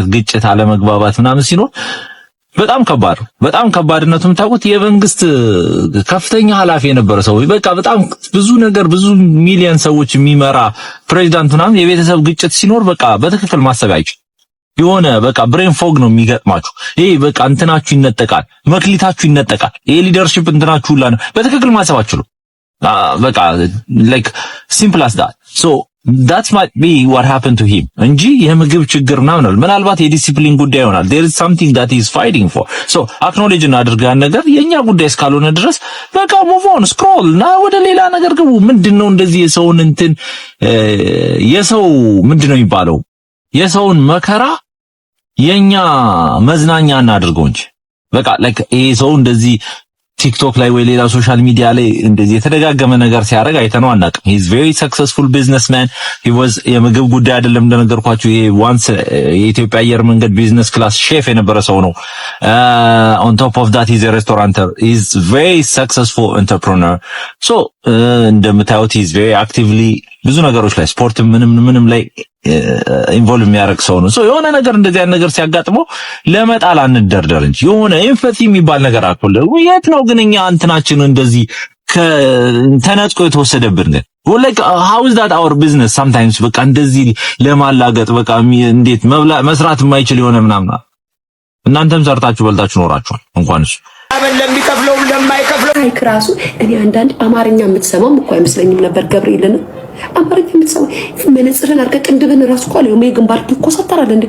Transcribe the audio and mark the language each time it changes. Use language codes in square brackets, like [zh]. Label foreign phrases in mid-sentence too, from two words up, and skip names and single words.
[am] ግጭት፣ አለመግባባት ምናምን ሲኖር በጣም ከባድ ነው። በጣም ከባድነቱም ታውቁት የመንግስት ከፍተኛ ኃላፊ የነበረ ሰው በቃ በጣም ብዙ ነገር ብዙ ሚሊዮን ሰዎች የሚመራ ፕሬዚዳንት ምናምን የቤተሰብ ግጭት ሲኖር በቃ በትክክል ማሰብ አይችልም። የሆነ በቃ [en] brain fog [am] ነው የሚገጥማችሁ። ይሄ በቃ እንትናችሁ ይነጠቃል፣ መክሊታችሁ ይነጠቃል። ይሄ ሊደርሺፕ እንትናችሁ ሁላ ነው በትክክል ማሰብ አትችሉም። በቃ [en] like simple as that. So that might be what happened to him [am] እንጂ የምግብ ችግር ምናምን ምናልባት የዲሲፕሊን ጉዳይ ይሆናል። [en] there is something that he is fighting for. So acknowledge [am] እናድርጋን ነገር የኛ ጉዳይ እስካልሆነ ድረስ በቃ [en] move on, scroll [am] እና ወደ ሌላ ነገር ግቡ። ምንድነው እንደዚህ የሰውን እንትን የሰው ምንድነው የሚባለው የሰውን መከራ የኛ መዝናኛ እናድርገው እንጂ በቃ like ይሄ ሰው እንደዚህ ቲክቶክ ላይ ወይ ሌላ ሶሻል ሚዲያ ላይ እንደዚህ የተደጋገመ ነገር ሲያደርግ አይተነው አናውቅም። [en] he is very successful businessman. he was [am] የምግብ ጉዳይ አይደለም እንደነገርኳችሁ ይሄ once የኢትዮጵያ አየር መንገድ [en] business class [am] ሼፍ የነበረ ሰው ነው። [en] on top of that he is a restaurateur. he is very successful entrepreneur. [am] so እንደምታዩት [en] he is very actively [am] ብዙ ነገሮች ላይ ስፖርት ምንም ላይ ኢንቮልቭ የሚያደርግ ሰው ነው። የሆነ ነገር እንደዚህ አይነት ነገር ሲያጋጥመው ለመጣል አንደርደር እንጂ የሆነ ኤምፓቲ የሚባል ነገር አቆለ የት ነው ግን እኛ እንትናችን እንደዚህ ተነጥቆ የተወሰደብን ግን [en] like how is that our business sometimes [am] በቃ እንደዚህ ለማላገጥ በቃ እንዴት መስራት የማይችል የሆነ ምናምን እናንተም ሰርታችሁ በልታችሁ ኖራችኋል እንኳንስ ለሚከፍለው ለማይከፍለው ክራሱ እኔ አንዳንድ አማርኛ የምትሰማም እኮ አይመስለኝም ነበር ገብርኤልን አማርኛ የምትሰማ መነጽርን አድርገህ ቅንድብን ራሱ እኮ አለ ግንባር ይኮሳተራል እንዴ?